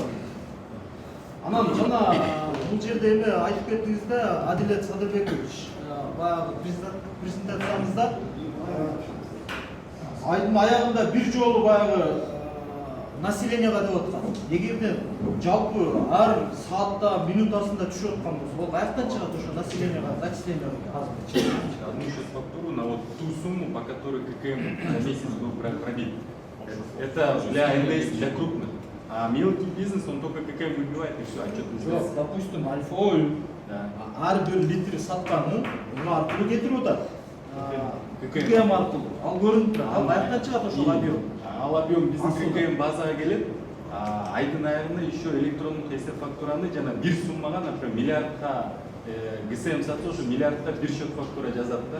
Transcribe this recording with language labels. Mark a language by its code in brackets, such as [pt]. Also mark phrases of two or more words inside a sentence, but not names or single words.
[ky] Анан жана бул жерде эме айтып кеттиңиз да, Адилет Садырбекович, баягы презентациябызда айдын аягында бир жолу баягы населенияга деп аткан. Эгерде жалпы ар саатта, минутасында түшүп аткан болсо, ал каяктан чыгат ошо населенияга, зачислениега азыр? [ru] Одну сейчас фактуру на вот ту сумму, по которой ККМ за месяц был пробит. Это для НДС, для крупных. А мелкий бизнес, он только ККМ выбивает и все, отчет не [ky] Жоқ, допустим, Альфа-Ойл ар бир литр сатканын аркылуу кетирип атат. ККМ аркылуу. Ал көрүнүп турат. Ал каяктан чыгат ошол объем? Ал объем биздин ККМ базага келет. Айдын аягында еще электрондук эсеп фактураны жана бир суммага, например, миллиардка ГСМ сатса, ошо миллиардта бир счет фактура жазат да.